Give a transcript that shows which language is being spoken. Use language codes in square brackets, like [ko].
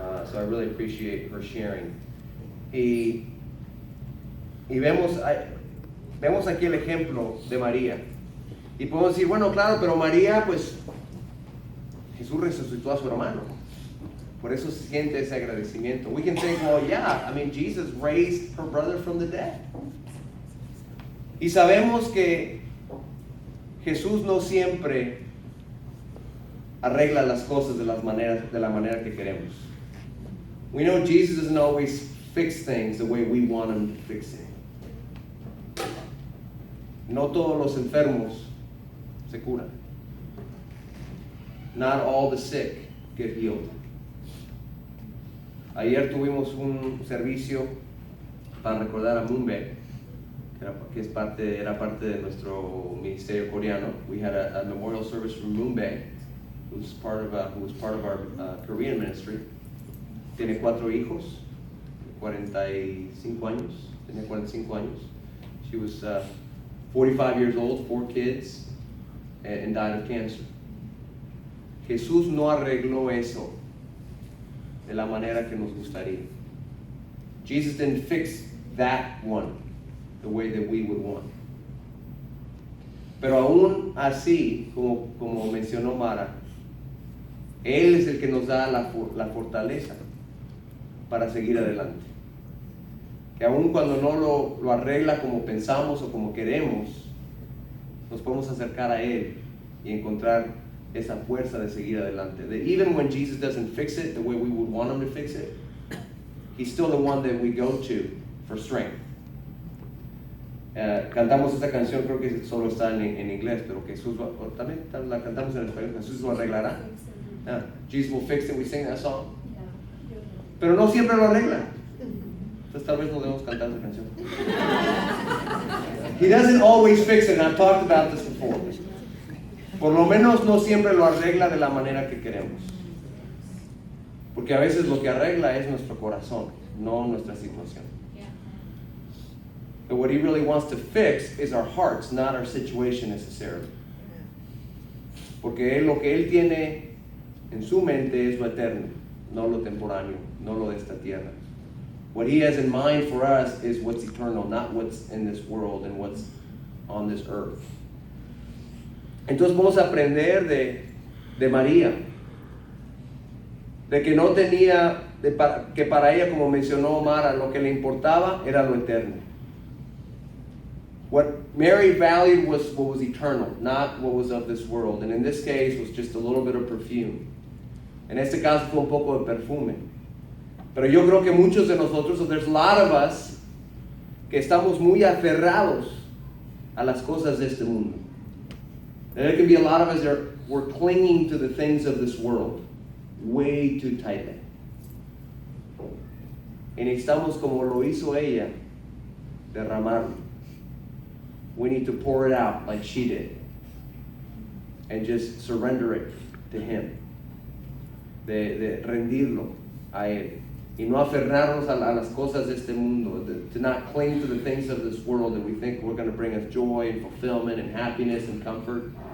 [en] So I really appreciate her sharing. [es] Y vemos aquí el ejemplo de María. Y podemos decir, bueno, claro, pero María, pues, Jesús resucitó a su hermano. Por eso se siente ese agradecimiento. [en] We can think, well, yeah, I mean, Jesus raised her brother from the dead. [es] Y sabemos que Jesús no siempre arregla las cosas de la manera que queremos. [en] We know Jesus doesn't always fix things the way we want him to fix it. [es] No todos los enfermos se curan. [en] Not all the sick get healed. [es] Ayer tuvimos un servicio para recordar a Mumbe, era parte de nuestro ministerio coreano. [en] We had a memorial service from Moon Bae, who was part of our Korean ministry. [es] Tiene 4 hijos, 45 años. Tenía 45 años. [en] She was 45 years old, 4 kids, and died of cancer. [es] Jesús no arregló eso de la manera que nos gustaría. [en] Jesus didn't fix that one the way that we would want. [es] Pero aún así, como mencionó Mara, Él es el que nos da la fortaleza para seguir adelante. Que aún cuando no lo arregla como pensamos o como queremos, nos podemos acercar a Él y encontrar esa fuerza de seguir adelante. [en] That even when Jesus doesn't fix it the way we would want Him to fix it, He's still the one that we go to for strength. [es] Cantamos esta canción, creo que solo está en inglés, pero que Jesús también la cantamos en español. Jesús lo arreglará. [en] Jesus will fix it. We sing that song. [es] Pero no siempre lo arregla. Entonces tal vez no debemos cantar esa canción. [en] He doesn't always fix it, and I've talked about this before. [es] Por lo menos no siempre lo arregla de la manera que queremos. Porque a veces lo que arregla es nuestro corazón, no nuestra situación. [en] But what He really wants to fix is our hearts, not our situation necessarily. [es] Porque lo que Él tiene en su mente es lo eterno, no lo temporáneo, no lo de esta tierra. [en] What He has in mind for us is what's eternal, not what's in this world and what's on this earth. [es] Entonces vamos a aprender de María, de que no tenía, que para ella, como mencionó Mara, lo que le importaba era lo eterno. [en] What Mary valued was what was eternal, not what was of this world. And in this case was just a little bit of perfume. [es] En este caso fue un poco de perfume. Pero yo creo que muchos de nosotros, [en] so there's a lot of us, [es] que estamos muy aferrados a las cosas de este mundo. [en] And there can be a lot of us that we're clinging to the things of this world way too tightly. [es] Y necesitamos, como lo hizo ella, derramarlo. [en] We need to pour it out like she did. And just surrender it to Him. [es] De rendirlo a Él. Y no aferrarnos a las cosas de este mundo. [en] To not cling to the things of this world that we think we're going to bring us joy and fulfillment and happiness and comfort.